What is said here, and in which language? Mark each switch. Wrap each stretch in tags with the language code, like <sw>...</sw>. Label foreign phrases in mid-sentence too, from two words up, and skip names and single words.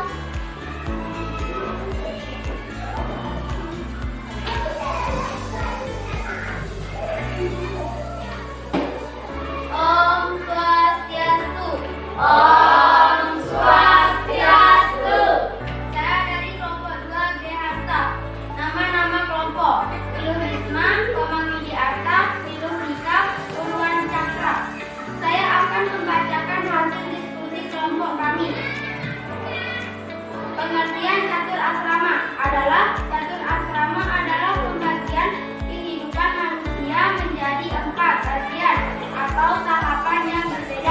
<ban>Om Swastiastu. Om Swastiastu.</ban> <id>Saya dari kelompok 2 Grehasta. Nama-nama kelompok: Piluh Risma, Komang Widiarta, Piluh Nika, Purwan Cakra. Saya akan membacakan hasil diskusi kelompok kami. Pengertian catur asrama adalah pembagian kehidupan manusia menjadi 4 bagian atau tahapan yang berbeda.</id>